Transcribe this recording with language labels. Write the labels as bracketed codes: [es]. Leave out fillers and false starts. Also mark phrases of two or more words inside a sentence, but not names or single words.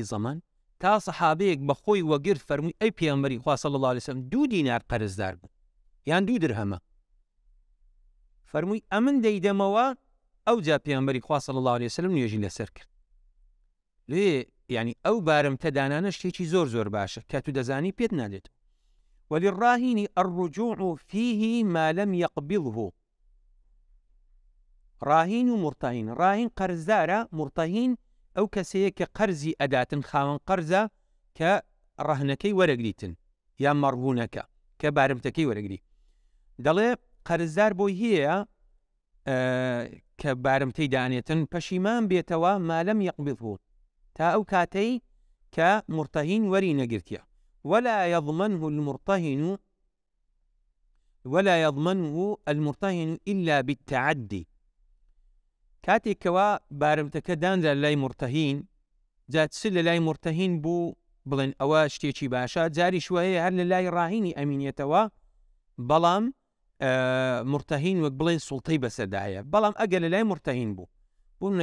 [ckb] زەمان تا سەحابەیەک بەخۆی وەگرت فەرمووی ئەی پێغەمبەری خوا [ar] صلی الله علیه وسلم [ckb] 2 دینار قەرزدار بوو یان 2 درهەمە فەرمووی ئەمن دەیدەمەوە ئەو جا پێغەمبەری خوا [ar] صلی الله علیه وسلم [ckb] نوێژی لەسەر کرد لێ یعنی ئەو بارمتە دانانە شتێکی زۆر باشە کە تو دەزانی پێت نادێت [ar] وللراهن الرجوع فيه ما لم يقبضه [ckb] راهین و مرتهین راهین قەرزدارە مرتهین ئەو کەسەیە کە قەرزی ئەداتن خاوەن قەرزە کە ڕەهنەکەی وەرەگریتن یان مەڕهوونەکە کە بارمتەکەی وەرەگری دەڵێ قەرزدار بۆی هەیە کە بارمتەی دانێتن پەشیمان بێتەوە [ar] ما لم يقبضه [ckb] تا ئەو کاتەی کە مرتهین وەری نەگرتیە ولا [ar] يضمنه المرتهن إلا بالتعدي [ckb] کاتێکەوە بارمتەکە دانرا لای مرتهین جاتس لە لای مرتهین بوو بڵێن ئەوە شتێکی باشە جاری شوەیە هەر لە لای ڕاهینی ئەمینێتەوە بەڵام مرتهین وەک بڵێن سوڵتەی بەسەردایە بەڵام ئەگەر لە لای مرتهین بوو بوون